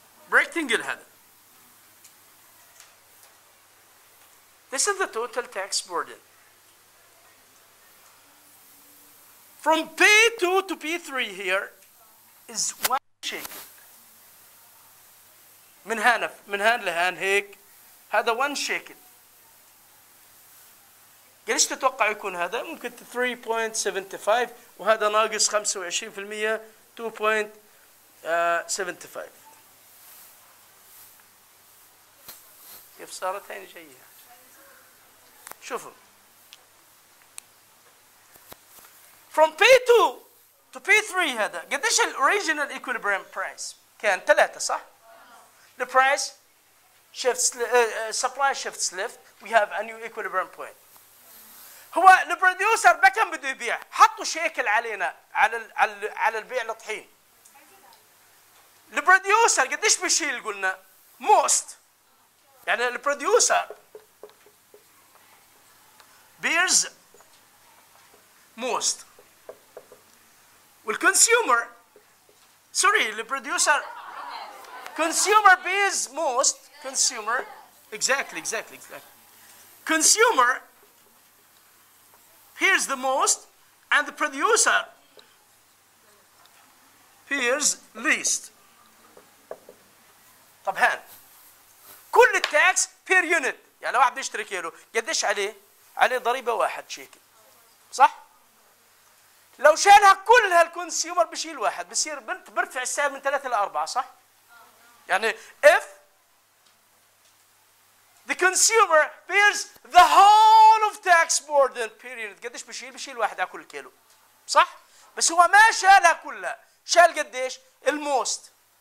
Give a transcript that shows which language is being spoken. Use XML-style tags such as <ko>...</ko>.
<ar>rectangle هذا.</ar> <en>This is the total tax burden. From P2 to P3 here is 1 shekel.</en> <ar>من هان لهان هيك هذا 1 shekel. قديش تتوقع يكون هذا؟ ممكن 3.75 وهذا ناقص 25% 2.75. كيف صارت هين جاية؟ شوفوا.</ar> <en>From P2 to P3</en> <ar>هذا قديش الأوريجينال</ar> <en>equilibrium price؟</en> <ar>كان 3 صح؟</ar> <en>The price shifts supply shifts left. We have a new equilibrium point.</en> <ar>هو البروديوسر بكم بده يبيع؟ حطوا شيكل علينا على البيع الطحين. البروديوسر قديش بيشيل قلنا؟</ar> <en>most.</en> <ar>يعني البروديوسر</ar> <en>bears most.</en> <ar>وال</ar> <en>consumer sorry</en> <ar>البروديوسر</ar> <en>consumer bears most. Consumer exactly. Consumer here's the most and the producer here's least.</en> <ar>طب هان كل التاكس بير يونت، يعني لو واحد بده يشتري كيلو قديش عليه؟ عليه ضريبه 1 شيكل صح؟ لو شالها كلها الكونسيومر بشيل 1 بصير برفع السعر من 3 ل 4 صح؟ يعني</ar> <en>if the consumer bears the whole of tax burden period</en> <ar>قديش بشيل 1 على كل كيلو صح؟ بس هو ما شالها كلها، شال قديش؟ الموست.</ar>